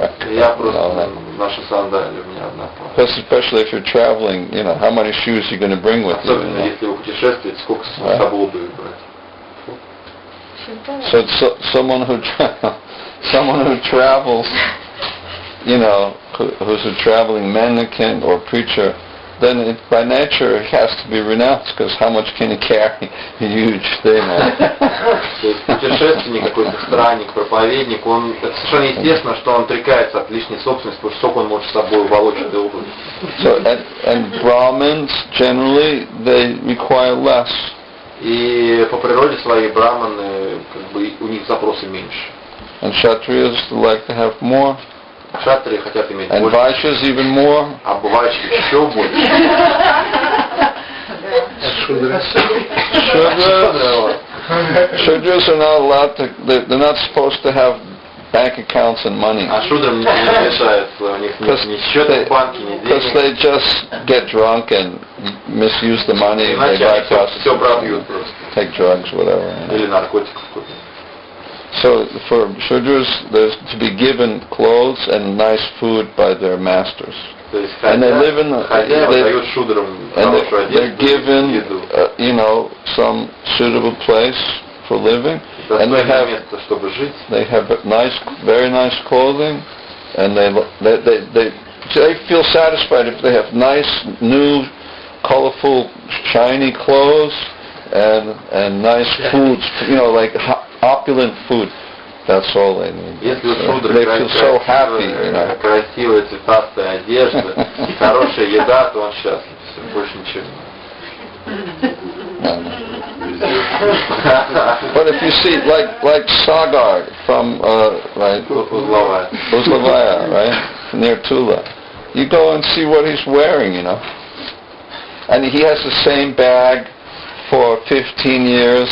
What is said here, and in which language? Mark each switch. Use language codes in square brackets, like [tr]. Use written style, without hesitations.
[ru] Я просто ношу сандалии, у меня одна пара. [en] Especially if you're traveling, how many shoes you're going to bring with you. [ru] Особенно если вы путешествуете, сколько с собой будет брать. [en] So someone who travels, who's a traveling mendicant or preacher, then by nature he has to be renounced, because how much can he carry? A huge thing. [ru] То есть путешественник, какой-то странник, проповедник, это совершенно естественно, что он отрекается от лишней собственности, потому что сколько он может с собой волочь этой обуви. [en] So and Brahmins generally they require less. [ru] И по природе своей браманы, у них запросы меньше. [en] And Kshatriyas like to have more. [ru] Кшатрии хотят иметь [en] and [ru] больше. [en] And Vaishyas even more. [ru] А бывающих еще больше. [en] Shudras are not allowed to, they're not supposed to have bank accounts and money. [ru] А шудрам не мешается, у них ни счета в банке, ни денег. [en] Because they just get drunk and misuse the money, they buy prostitutes, take drugs, whatever. [ru] Или наркотиков купить. [en] So for Shudras, there's to be given clothes and nice food by their masters. And they live in they're given, some suitable place for living. And they have nice, very nice clothing, and they feel satisfied if they have nice, new, colorful, shiny clothes and nice foods, like opulent food. That's all they need. They feel so happy. [ru] Красивая цветастая одежда, хорошая еда, то он счастлив. Все, больше ничего. [en] But if you see, like Sagar from Uzlavaya, right, near Tula, you go and see what he's wearing, and he has the same bag for 15 years.